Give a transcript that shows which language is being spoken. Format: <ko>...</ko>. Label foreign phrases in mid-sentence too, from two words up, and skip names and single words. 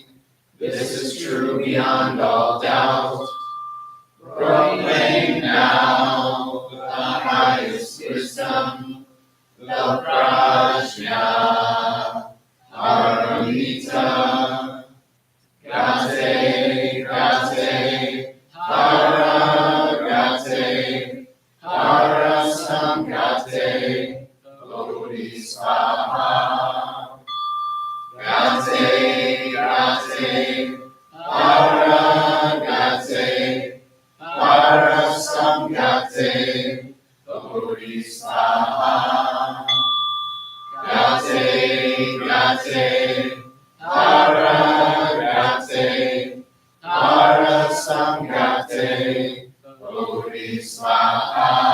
<en>This is true beyond all doubt. Proclaim now the highest wisdom, the</en> <sa>प्रज्ञा पारमिता. गते, गते, हर गते, हर संगते, बोधिस्वाहा. गते, गते, हर गते, हर संगते, बोधिस्वाहा. गते, गते, हर गते, हर संगते, बोधिस्वाहा.</sa>